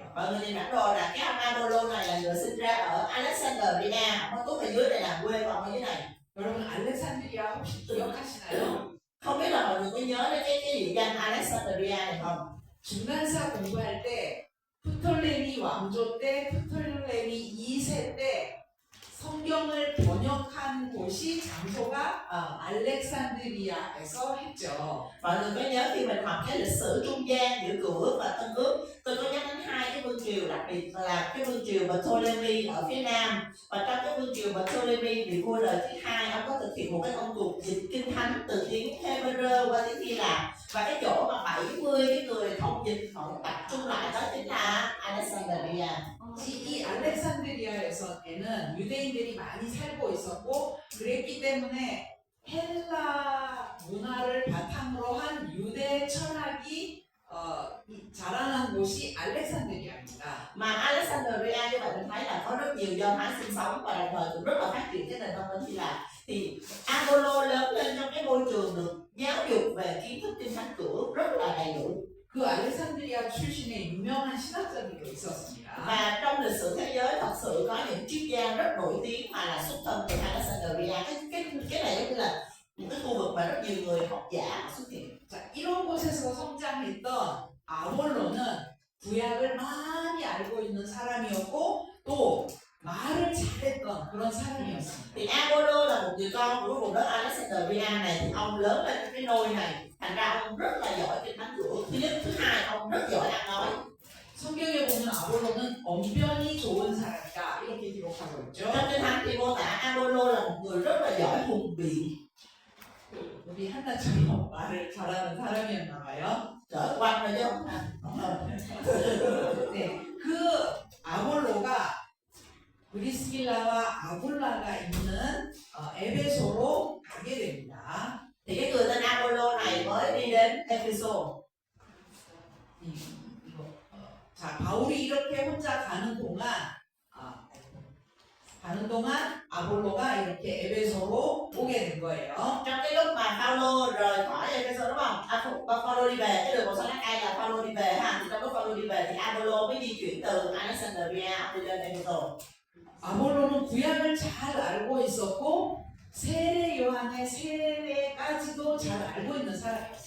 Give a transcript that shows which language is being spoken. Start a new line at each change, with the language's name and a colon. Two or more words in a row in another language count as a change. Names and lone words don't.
Vietnamese: Mọi người nhìn bản đồ là cái ông Apollo này là người sinh ra ở Alexandria. Ông Túc ở dưới này là quê của ông ở dưới này.
Korean: 여러분 알렉산드리아 혹시 기억하시나요?
Vietnamese: Không biết là mọi người có nhớ đến cái địa danh Alexandria này không?
Korean: 중간사 공부할 때 프톨레미 왕조 때 프톨레미 2세 때 성경을 번역한 곳이 장소가 알렉산드리아에서 했죠.
Vietnamese: Mọi người có nhớ khi mình học cái lịch sử trung gian giữa Cựu Ước và Tân Ước, tôi có nhắc đến hai cái vương triều, đặc biệt là cái vương triều Ptolemy ở phía nam. Và trong cái vương triều Ptolemy, vị vua đời thứ hai, ông có thực hiện một cái công cuộc dịch kinh thánh từ tiếng Hebrew qua tiếng Hy Lạp. Và cái chỗ mà 70 cái người thông dịch họ tập trung lại đó chính là Alexandria.
Korean: 이 알렉산드리아에서는 유대인들이 많이 살고 있었고 그랬기 때문에 헬라 문화를 바탕으로 한 유대 철학이 자라난 곳이 알렉산드리아입니다.
Vietnamese: Mà Alexandria như vậy mình thấy là có rất nhiều Do Thái sinh sống và đồng thời cũng rất là phát triển cái nền văn minh Hy Lạp. Thì Apollo lớn lên trong cái môi trường được giáo dục về kiến thức kinh thánh Cựu rất là đầy đủ.
Korean: 그 알렉산드리아 출신의 유명한 신학자들도 있었습니다.
Vietnamese: Và trong lịch sử thế giới thật sự có những triết gia rất nổi tiếng mà là xuất thân từ Alexandria. Cái này giống như là một cái khu vực mà rất nhiều người học giả xuất hiện.
Korean: 자, 이런 곳에서 성장했던 아볼로는 구약을 많이 알고 있는 사람이었고 또 말을 잘했던 그런 사람이었습니다.
Vietnamese: Thì Apollo là một người con của vùng đất Alexandria này, thì ông lớn lên trong cái nôi này, thành ra ông rất là giỏi kinh thánh Cựu. Thứ nhất, thứ hai, ông rất giỏi ăn nói.
Korean: 성경에 보면 아볼로는 언변이 좋은 사람이다 이렇게 기록하고 있죠.
Vietnamese: Trong kinh thánh thì mô tả Apollo là một người rất là giỏi hùng biện.
Korean: 우리 한나처럼 말을 잘하는 사람이었나 봐요.
Vietnamese: Trở quanh rồi chứ không
Korean: 네, 그 아볼로가 브리스길라와 아굴라가 있는 에베소로 가게 됩니다.
Vietnamese: Thì cái người tên Apollo này mới đi đến Epheso.
Korean: 자, 바울이 이렇게 혼자 가는 동안 아볼로가 이렇게 에베소로 오게 된 거예요.
Vietnamese: Trong cái lúc mà Phaolô rời khỏi Epheso đúng không? Phaolô đi về, cái đường màu xanh lá cây là Phaolô đi về ha. Thì trong lúc Phaolô đi về thì Apollo mới di chuyển từ Alexandria đi lên Epheso.
Korean: 아볼로는 구약을 잘 알고 있었고 세례 요한의 세례까지도 잘 알고 있는 사람이었어요.